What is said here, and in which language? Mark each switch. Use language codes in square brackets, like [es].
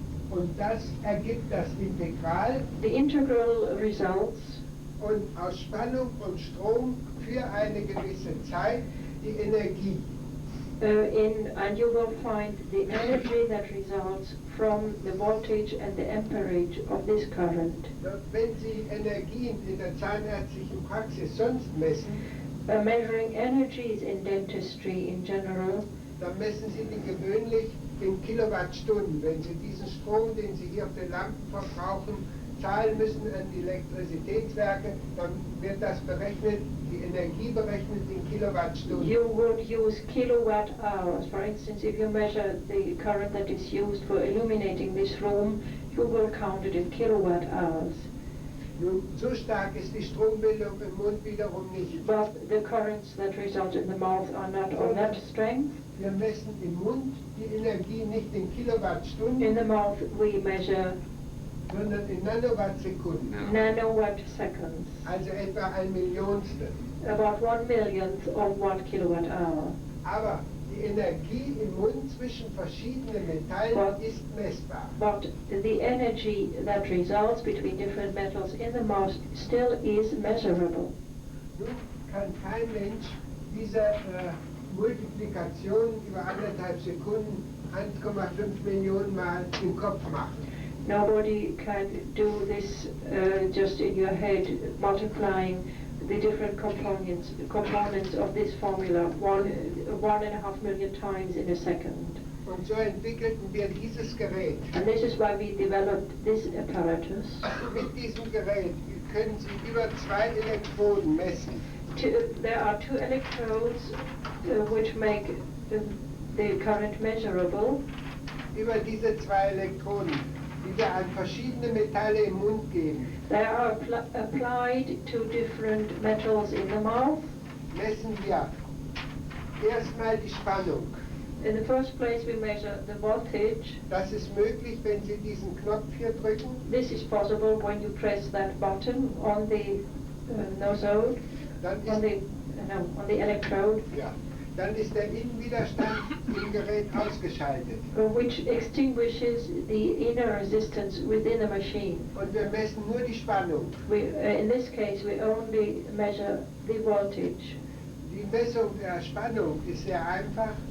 [de] Und das ergibt das Integral [en] the integral results [de] und aus Spannung und Strom für eine gewisse Zeit die Energie. [en] and you will find the energy that results from the voltage and the amperage of this current. [de] Wenn Sie Energien in der zahnärztlichen Praxis sonst messen, [en] Measuring energies in dentistry in general, [de] dann messen Sie die gewöhnlich in Kilowattstunden. Wenn Sie diesen Strom, den Sie hier auf den Lampen verbrauchen, zahlen müssen an die Elektrizitätswerke, dann wird das berechnet, die Energie berechnet in Kilowattstunden. [en] you would use kilowatt hours. For instance, if you measure the current that is used for illuminating this room, you will count it in kilowatt hours. [de] Nun, so stark ist die Strombildung im Mund wiederum nicht. [en] But the currents that result in the mouth are not of that strength. [de] Wir messen im Mund die Energie nicht in Kilowattstunden, [en] In the mouth we measure [de] sondern in Nanowattsekunden. [en] nanowatt seconds, [de] Also etwa 1 Millionstel. [en] about 1 millionth of 1 kilowatt hour. [de] Aber die Energie im Mund zwischen verschiedenen Metallen ist messbar. [en] But the energy that results between different metals in the mouth still is measurable. [de] Nun kann kein Mensch diese Multiplikation über 1,5 Sekunden 1,5 Millionen Mal im Kopf machen. [en] Nobody can do this just in your head, multiplying the different components of this formula 1.5 million times in a second. [de] Und so entwickelten wir dieses Gerät. [en] And this is why we developed this apparatus. [de] Mit diesem Gerät können Sie über 2 Elektroden messen. [en] There are 2 electrodes which make the current measurable. [de] Über diese 2 Elektroden, die wir an verschiedene Metalle im Mund geben, [en] They are applied to different metals in the mouth. [de] messen wir erstmal die Spannung. [en] In the first place we measure the voltage. [de] Das ist möglich, wenn Sie diesen Knopf hier drücken. [en] This is possible when you press that button on the nosode, [de] Dann [en] on [de] ist, [en] the electrode, [de] ja, dann ist der Innenwiderstand im Gerät ausgeschaltet. [en] which extinguishes the inner resistance within the machine. [de] Und wir messen nur die Spannung. [en] In this case, we only measure the voltage. [de] Die Messung der Spannung ist sehr einfach